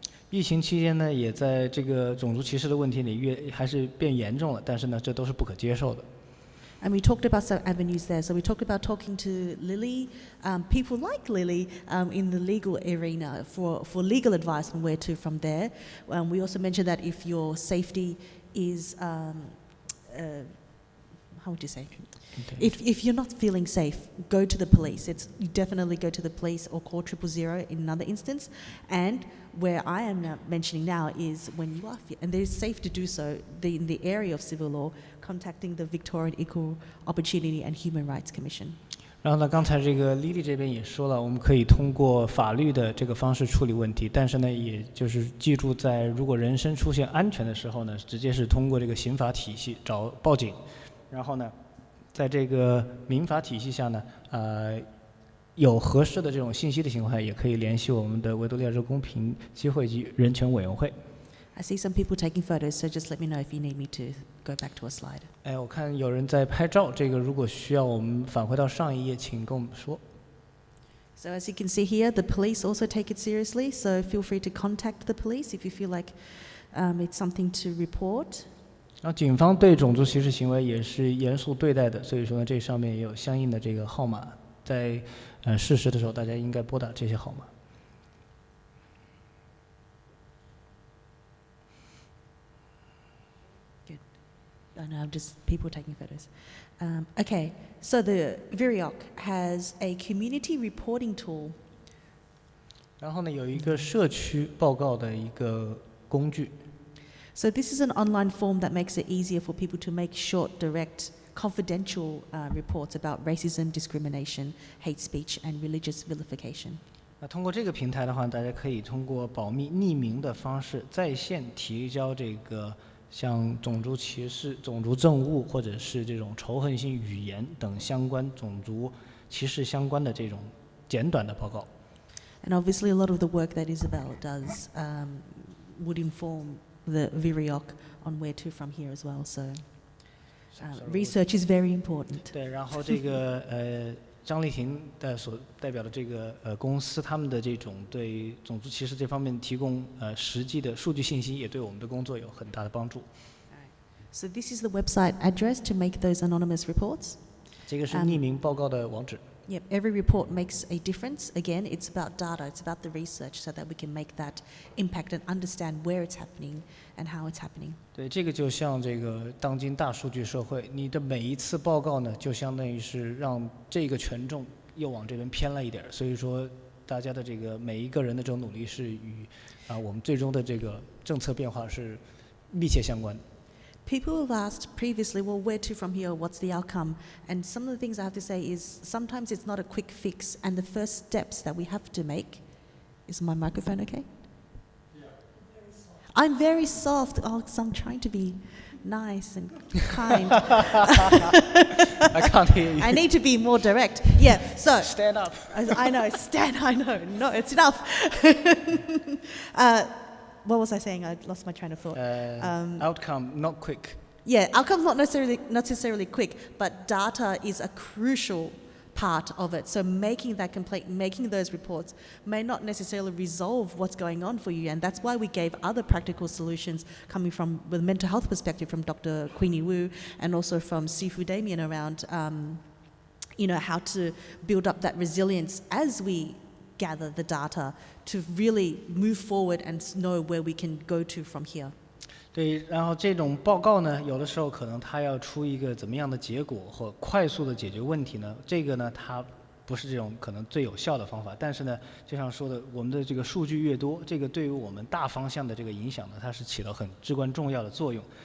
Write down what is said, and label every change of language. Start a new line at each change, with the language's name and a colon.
Chinese: 疫情期间呢，也在这个种族歧视的问题里还是变严重了，但是呢，这都是不可接受的。
English: And we talked about some avenues there. So we talked about talking to Lily, people like Lily in the legal arena for legal advice on where to from there. We also mentioned that if your safety is, how would you say? If you're not feeling safe, go to the police. You definitely go to the police or call 000 in another instance. And where I am now mentioning now is when you are, and it is safe to do so, in the area of civil law, contacting the Victorian Equal Opportunity and Human Rights Commission.
Chinese: 然后呢，刚才这个 Lily 这边也说了，我们可以通过法律的这个方式处理问题，但是呢，也就是记住，在如果人身出现安全的时候呢，直接是通过这个刑法体系报警，然后呢，在这个民法体系下呢，有合适的这种信息的情况下，也可以联系我们的维多利亚州公平机会及人权委员会。
English: I see some people taking photos, so just let me know if you need me to go back to a slide.
Chinese: 我看有人在拍照，这个如果需要我们返回到上一页，请跟我们说。
English: So as you can see here, the police also take it seriously, so feel free to contact the police if you feel like it's something to report.
Chinese: 然后警方对种族歧视行为也是严肃对待的，所以说呢，这上面也有相应的这个号码，在事实的时候，大家应该拨打这些号码。
English: No, just people taking photos. Okay, so the Virioc has a community reporting tool.
Chinese: 然后呢，有一个社区报告的一个工具。
English: So this is an online form that makes it easier for people to make short, direct, confidential reports about racism, discrimination, hate speech, and religious vilification.
Chinese: 那通过这个平台的话，大家可以通过保密、匿名的方式，在线提交这个像种族歧视、种族憎恶或者是这种仇恨性语言等相关种族歧视相关的这种简短的报告。
English: And obviously, a lot of the work that Isabel does would inform the Virioc on where to from here as well. So research is very important.
Chinese: 对，然后这个张丽婷的所代表的这个公司，他们的这种对种族歧视这方面提供实际的数据信息，也对我们的工作有很大的帮助。
English: So this is the website address to make those anonymous reports.
Chinese: 这个是匿名报告的网址。
English: Yep, every report makes a difference. Again, it's about data, it's about the research so that we can make that impact and understand where it's happening and how it's happening.
Chinese: 对，这个就像这个当今大数据社会，你的每一次报告呢，就相当于是让这个权重又往这边偏了一点，所以说大家的这个每一个人的这种努力是与我们最终的这个政策变化是密切相关的。
English: People have asked previously, well, where to from here? What's the outcome? And some of the things I have to say is sometimes it's not a quick fix, and the first steps that we have to make. Is my microphone okay? Yeah. I'm very soft. Oh, 'cause I'm trying to be nice and kind. I can't hear you. I need to be more direct. Yeah. So stand up. I know. Stand. I know. No, it's enough. What was I saying? I lost my train of thought. Outcome not quick. Yeah, outcome's not necessarily quick, but data is a crucial part of it. So making that complaint, making those reports may not necessarily resolve what's going on for you, and that's why we gave other practical solutions coming from with mental health perspective from Dr. Queenie Wu and also from Sifu Damien around, how to build up that resilience as we gather the data to really move forward and know where we can go to from here.
Chinese: 对，然后这种报告呢，有的时候可能它要出一个怎么样的结果或快速的解决问题呢？这个呢，它不是这种可能最有效的方法。但是呢，就像说的，我们的这个数据越多，这个对于我们大方向的这个影响呢，它是起到很至关重要的作用。